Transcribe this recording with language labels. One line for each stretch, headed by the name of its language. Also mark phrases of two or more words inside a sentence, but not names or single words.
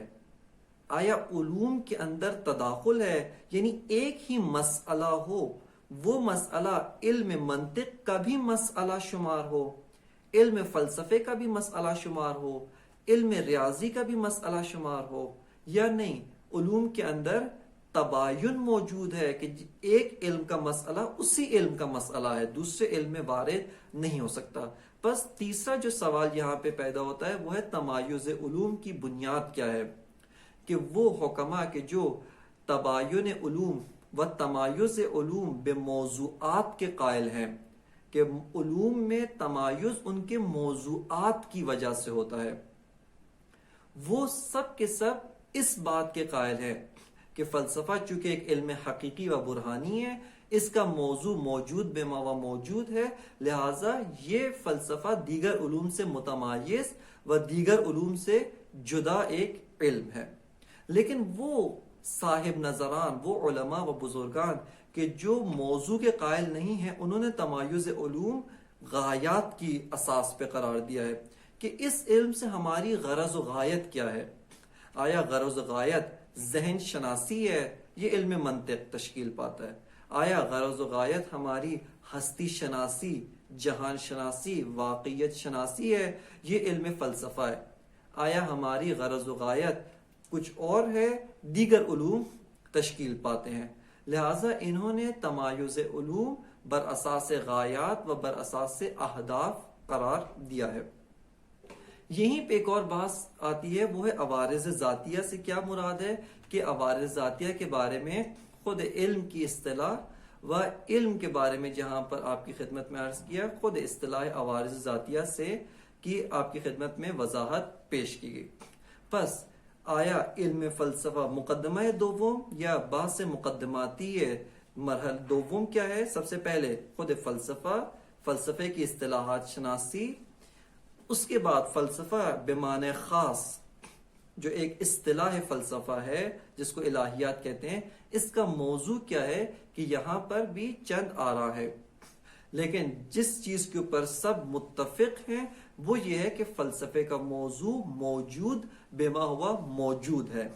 Urdu: آیا علوم کے اندر تداخل ہے، یعنی ایک ہی مسئلہ ہو، وہ مسئلہ علم منطق کا بھی مسئلہ شمار ہو، علم فلسفے کا بھی مسئلہ شمار ہو، علم ریاضی کا بھی مسئلہ شمار ہو، یا نہیں علوم کے اندر تباین موجود ہے کہ ایک علم کا مسئلہ اسی علم کا مسئلہ ہے، دوسرے علم میں وارد نہیں ہو سکتا. بس تیسرا جو سوال یہاں پہ پیدا ہوتا ہے وہ ہے تمایز علوم کی بنیاد کیا ہے، کہ وہ حکما کہ جو تباین علوم و تمایز علوم بے موضوعات کے قائل ہیں، کہ علوم میں تمایز ان کے موضوعات کی وجہ سے ہوتا ہے، وہ سب کے سب اس بات کے قائل ہے کہ فلسفہ چونکہ ایک علم حقیقی و برہانی ہے، اس کا موضوع موجود بے ماوا موجود ہے، لہٰذا یہ فلسفہ دیگر علوم سے متمایز و دیگر علوم سے جدا ایک علم ہے. لیکن وہ صاحب نظران، وہ علماء و بزرگان کہ جو موضوع کے قائل نہیں ہیں، انہوں نے تمایز علوم غایات کی اساس پہ قرار دیا ہے کہ اس علم سے ہماری غرض و غایت کیا ہے. آیا غرض و غایت ذہن شناسی ہے، یہ علم منطق تشکیل پاتا ہے. آیا غرض و غایت ہماری ہستی شناسی، جہان شناسی، واقعیت شناسی ہے، یہ علم فلسفہ ہے. آیا ہماری غرض و غایت کچھ اور ہے، دیگر علوم تشکیل پاتے ہیں. لہٰذا انہوں نے تمایز علوم
Persian: بر اساس غایات و بر اساس اہداف
Urdu: قرار دیا ہے. یہیں پہ ایک اور بات آتی ہے، وہ ہے عوارض ذاتیہ سے کیا مراد ہے، کہ عوارض ذاتیہ کے بارے میں خود علم کی اصطلاح و علم کے بارے میں جہاں پر آپ کی خدمت میں عرض کیا، خود اصطلاح عوارض ذاتیہ سے کی آپ کی خدمت میں وضاحت پیش کی گئی. پس آیا علم فلسفہ مقدمہ دوم یا بحث مقدماتی مرحلہ دوم کیا ہے؟ سب سے پہلے خود فلسفے کی اصطلاحات شناسی، اس کے بعد فلسفہ بمعنی خاص جو ایک اصطلاح فلسفہ ہے جس کو الہیات کہتے ہیں، اس کا موضوع کیا ہے، کہ یہاں پر بھی چند آراء ہے، لیکن جس چیز کے اوپر سب متفق ہیں وہ یہ ہے کہ فلسفے کا موضوع موجود
Arabic: بما ہوا موجود
Urdu: ہے.